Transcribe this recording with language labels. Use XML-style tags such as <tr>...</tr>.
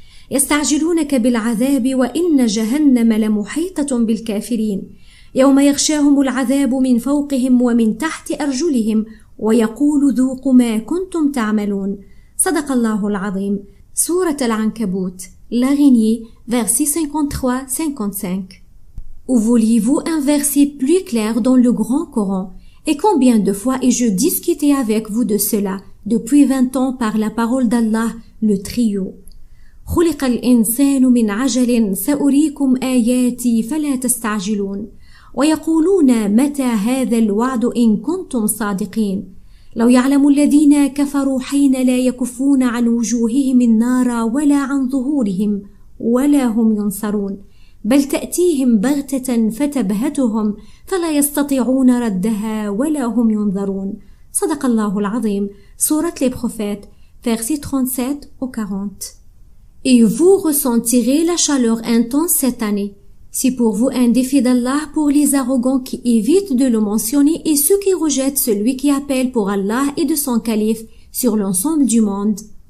<ar>يستعجلونك بالعذاب وإن جهنم لمحيطة بالكافرين يوم يغشاهم العذاب من فوقهم ومن تحت أرجلهم ويقول ذوقوا ما كنتم تعملون. صدق الله العظيم. سورة العنكبوت,</ar> <fr>l'araignée, versets 53-55. Ou vouliez-vous un verset plus clair dans le Grand Coran? Et combien de fois ai-je discuté avec vous de cela depuis 20 ans par la parole d'Allah, le trio.</fr> <ar>خلق الإنسان من عجل سأريكم آياتي فلا تستعجلون ويقولون متى هذا الوعد إن كنتم صادقين لو يعلم الذين كفروا حين لا يكفون عن وجوههم النار ولا عن ظهورهم ولا هم ينصرون بل تأتيهم بغتة فتبهتهم فلا يستطيعون ردها ولا هم ينظرون. صدق الله العظيم.</ar> <fr>Sourate les prophètes, versets 37 au 40. Et vous ressentirez la chaleur intense cette année. C'est pour vous un défi d'Allah pour les arrogants qui évitent de le mentionner et ceux qui rejettent celui qui appelle pour Allah et de son calife sur l'ensemble du monde.</fr>